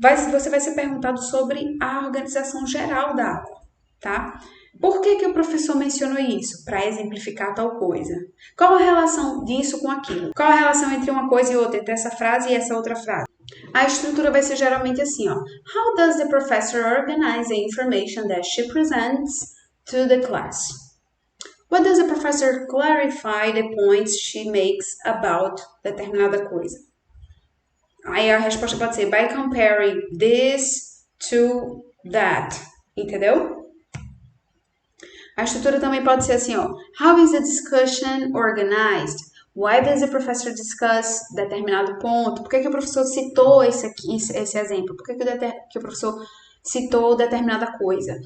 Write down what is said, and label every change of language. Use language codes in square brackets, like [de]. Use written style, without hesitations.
[pt] Você vai ser perguntado sobre a organização geral da aula, tá? Por que o professor mencionou isso? Para exemplificar tal coisa. Qual a relação disso com aquilo? Qual a relação entre uma coisa e outra, entre essa frase e essa outra frase? A estrutura vai ser geralmente assim, ó. [en] How does the professor organize the information that she presents to the class? What does the professor clarify the points she makes about [pt] determinada coisa? Aí a resposta pode ser [en] by comparing this to that, [pt] entendeu? A estrutura também pode ser assim, ó. [en] How is the discussion organized? Why does the professor discuss [pt] determinado ponto? Por que o professor citou esse exemplo? Por que o professor citou determinada coisa?